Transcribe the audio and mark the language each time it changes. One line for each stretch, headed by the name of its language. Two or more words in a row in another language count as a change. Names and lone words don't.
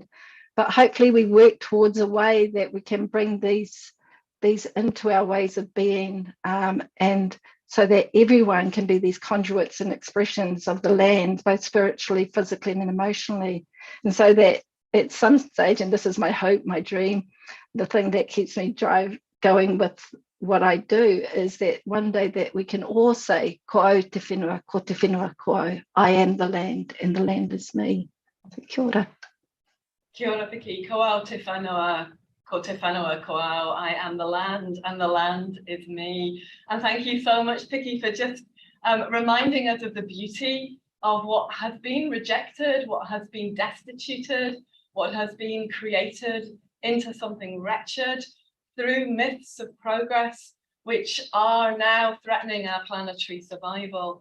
English: But hopefully we work towards a way that we can bring these into our ways of being, and so that everyone can be these conduits and expressions of the land, both spiritually, physically, and emotionally. And so that at some stage, and this is my hope, my dream, the thing that keeps me going with what I do, is that one day that we can all say,
Māori: ko au te whenua, ko te whenua ko au.
English: I am the land and the land is me. So,
Māori: kia ora. Kia ora, Vicky. Ko au te whanua, ko te whanua ko au.
English: I am the land and the land is me. And thank you so much, Vicky, for just reminding us of the beauty of what has been rejected, what has been destituted, what has been created into something wretched through myths of progress, which are now threatening our planetary survival.